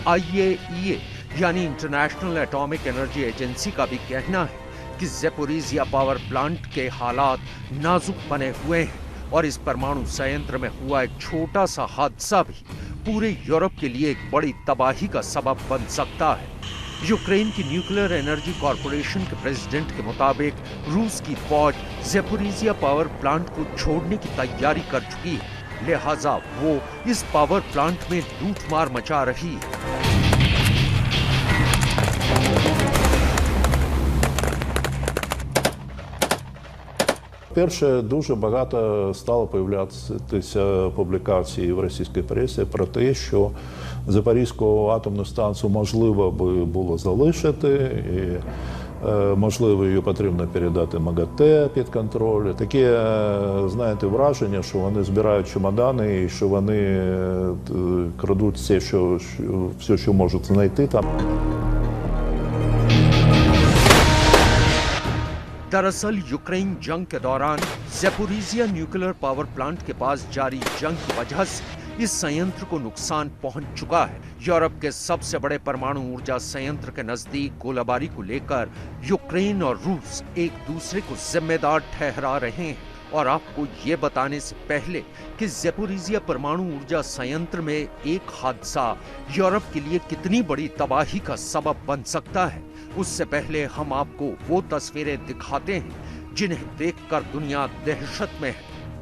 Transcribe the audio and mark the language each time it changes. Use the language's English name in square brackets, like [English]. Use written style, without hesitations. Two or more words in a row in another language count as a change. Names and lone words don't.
[Hindi] IAEA यानी [English] International Atomic Energy Agency [Hindi] का भी कहना है कि ज़ेपोरिजिया [English] power plant [Hindi] के हालात नाजुक बने हुए हैं और इस परमाणु संयंत्र में हुआ एक छोटा सा हादसा भी पूरे यूरोप के लिए एक बड़ी तबाही का सबब बन सकता है। यूक्रेन की [English] nuclear energy corporation [Hindi] के प्रेसिडेंट के मुताबिक रूस की फौज ज़ेपोरिजिया [English] power plant [Hindi] को छोड़ने की तैयारी कर चुकी है, लिहाजा वो इस [English] power plant [Hindi] में लूटमार मचा रही है। [Ukrainian] Перше, дуже багато стало появлятися публікацій в російській пресі про те, що Запорізьку атомну станцію можливо би було залишити, і можливо її потрібно передати МАГАТЕ під контроль. Таке, знаєте, враження, що вони збирають чемодани і що вони крадуть все, що можуть знайти там. [Hindi] दरअसल यूक्रेन जंग के दौरान ज़ेपोरिजिया [English] nuclear power plant [Hindi] के पास जारी जंग की वजह से इस संयंत्र को नुकसान पहुंच चुका है। यूरोप के सबसे बड़े परमाणु ऊर्जा संयंत्र के नजदीक गोलाबारी को लेकर यूक्रेन और रूस एक दूसरे को जिम्मेदार ठहरा रहे हैं और आपको ये बताने से पहले कि ज़ेपोरिजिया परमाणु ऊर्जा संयंत्र में एक हादसा यूरोप के लिए कितनी बड़ी तबाही का सबब बन सकता है, उससे पहले हम आपको वो तस्वीरें दिखाते हैं जिन्हें देखकर दुनिया दहशत में है।